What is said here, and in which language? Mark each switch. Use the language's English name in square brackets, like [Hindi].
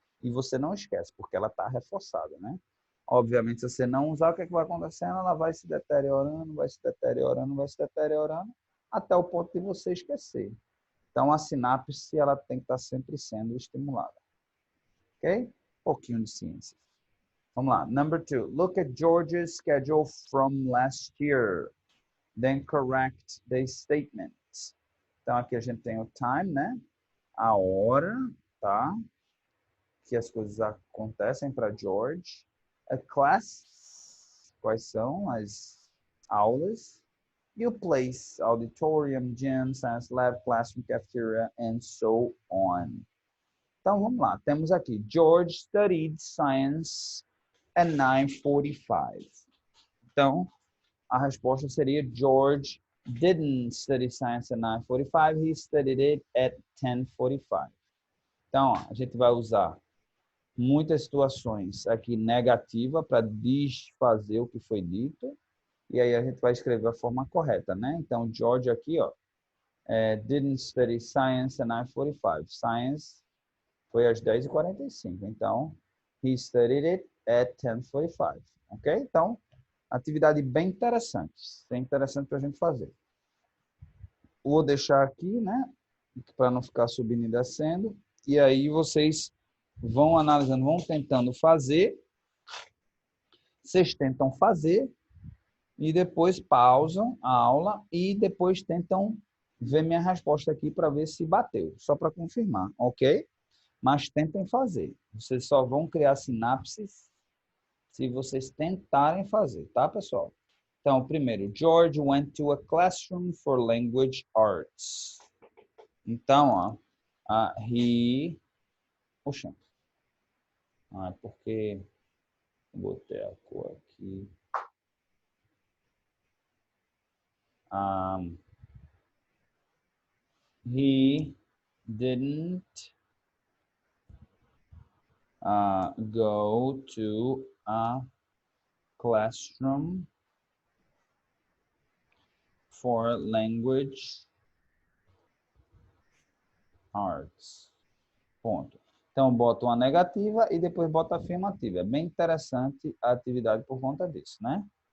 [Portuguese] E você não esquece, porque ela está reforçada, né? Obviamente, se você não usar, o que é que vai acontecendo? Ela vai se deteriorando, vai se deteriorando, vai se deteriorando, até o ponto de você esquecer. Então, a sinapse, ela tem que estar sempre sendo estimulada. Ok? Pouquinho de ciência. Vamos lá. [English] Number 2. Look at George's schedule from last year. Then correct the statement. [Portuguese] Então, aqui a gente tem o time, né? A hora, tá? Que as coisas acontecem para George. A class, quais são as aulas. E o [English] place, auditorium, gym, science lab, classroom, cafeteria, and so on. [Portuguese] Então, vamos lá. Temos aqui, [English] George studied science at 9:45. [Portuguese] Então, a resposta seria [English] George didn't study science at 9:45, he studied it at 10:45. [Portuguese] Então, ó, a gente vai usar muitas situações aqui negativa para desfazer o que foi dito, e aí a gente vai escrever a forma correta, né? Então, George aqui, ó, [English] didn't study science at 9:45. Science [Portuguese] foi às [English] 10:45, [Portuguese] então, [English] he studied it at 10:45, ok? [Portuguese] Então, atividade bem interessante. É interessante para a gente fazer. Vou deixar aqui, né? Para não ficar subindo e descendo. E aí vocês vão analisando, vão tentando fazer. Vocês tentam fazer e depois pausam a aula e depois tentam ver minha resposta aqui para ver se bateu. Só para confirmar, ok? Mas tentem fazer. Vocês só vão criar sinapses se vocês tentarem fazer, tá, pessoal? Então, primeiro, [English] George went to a classroom for language arts. [Portuguese] Então, ó, Poxa. Porque botei a cor aqui. [English] He didn't go to a classroom for language arts. [Portuguese] Ponto. Então, bota uma negativa e depois bota a afirmativa. É bem interessante a atividade por conta disso, né?